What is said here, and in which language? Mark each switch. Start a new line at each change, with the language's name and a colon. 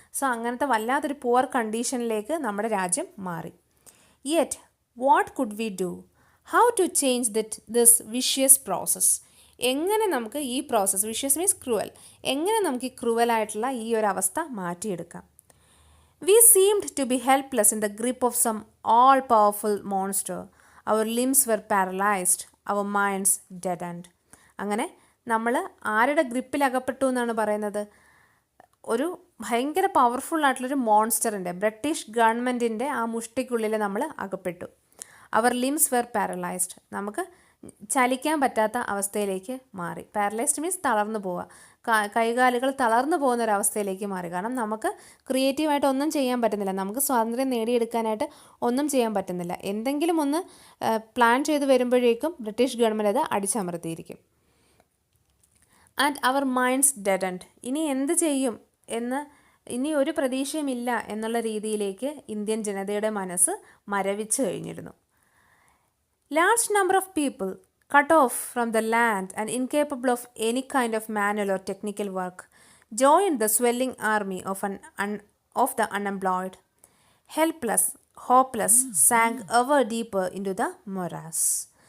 Malayalam: So അങ്ങനത്തെ വല്ലാത്തൊരു poor കണ്ടീഷനിലേക്ക് നമ്മുടെ രാജ്യം മാറി.
English: Yet what could we do? How to change this vicious process?
Malayalam: എങ്ങനെ നമുക്ക് ഈ പ്രോസസ്സ്,
English: vicious means cruel,
Malayalam: എങ്ങനെ നമുക്ക് ഈ ക്രൂവലായിട്ടുള്ള ഈ ഒരു അവസ്ഥ മാറ്റിയെടുക്കാം?
English: We seemed to be helpless in the grip of some all-powerful monster. Our limbs were paralyzed, our minds deadened.
Malayalam: അങ്ങനെ നമ്മൾ ആരുടെ ഗ്രിപ്പിൽ അകപ്പെട്ടു എന്നാണ് പറയുന്നത്? ഒരു ഭയങ്കര പവർഫുൾ ആയിട്ടുള്ളൊരു മോൺസ്റ്ററിൻ്റെ, ബ്രിട്ടീഷ് ഗവൺമെൻറ്റിൻ്റെ ആ മുഷ്ടിക്കുള്ളിൽ നമ്മൾ അകപ്പെട്ടു.
English: our limbs were paralysed,
Malayalam: നമുക്ക് ചലിക്കാൻ പറ്റാത്ത അവസ്ഥയിലേക്ക് മാറി. പാരലൈസ്ഡ് മീൻസ് തളർന്നു പോവുക, കൈകാലുകൾ തളർന്നു പോകുന്ന ഒരവസ്ഥയിലേക്ക് മാറി. കാരണം നമുക്ക് ക്രിയേറ്റീവായിട്ട് ഒന്നും ചെയ്യാൻ പറ്റുന്നില്ല, നമുക്ക് സ്വാതന്ത്ര്യം നേടിയെടുക്കാനായിട്ട് ഒന്നും ചെയ്യാൻ പറ്റുന്നില്ല. എന്തെങ്കിലും ഒന്ന് പ്ലാൻ ചെയ്ത് വരുമ്പോഴേക്കും ബ്രിട്ടീഷ് ഗവൺമെൻറ് അത് അടിച്ചമർത്തിയിരിക്കും.
English: and our minds deadened,
Malayalam: ഇനി എന്ത് ചെയ്യും എന്ന്, ഇനി ഒരു പ്രതീക്ഷയുമില്ല എന്നുള്ള രീതിയിലേക്ക് ഇന്ത്യൻ ജനതയുടെ മനസ്സ് മരവിച്ചു കഴിഞ്ഞിരുന്നു.
English: Large number of people cut off from the land and incapable of any kind of manual or technical work joined the swelling army of the unemployed. Helpless, hopeless, sank ever deeper into the morass.